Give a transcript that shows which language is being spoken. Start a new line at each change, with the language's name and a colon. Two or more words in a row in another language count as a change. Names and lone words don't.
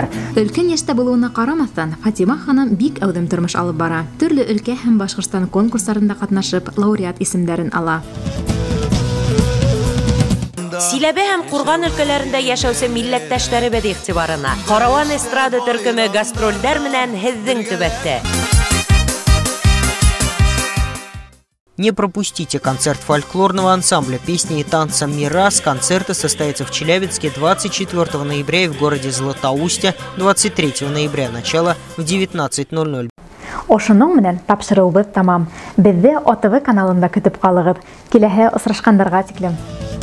Tatar: Өлкән яшьтә булуына карамастан, Фатима ханым бик әүдем тормыш алып бара. Төрле өлкә һәм Башкортстан конкурсларында катнашып, лауреат исемнәрен ала. Силәбе һәм Курган өлкәләрендә яшәүче милләттәшләребез игътибарына.
Bashkir: Караван эстрада төркеме гастрольдәр менән һеҙҙең төбәктә.
Russian: Не пропустите концерт фольклорного ансамбля песни и танца «Мирас». Концерты состоятся в Челябинске 24 ноября и в городе Златоусте 23 ноября, начало в 19:00.
Bashkir: Ошоның менән тапшырыуыбыз тамам.
Tatar: Безне ОТВ каналында көтеп калыгыз.
Bashkir: Киләһе осрашкандарга тиклем.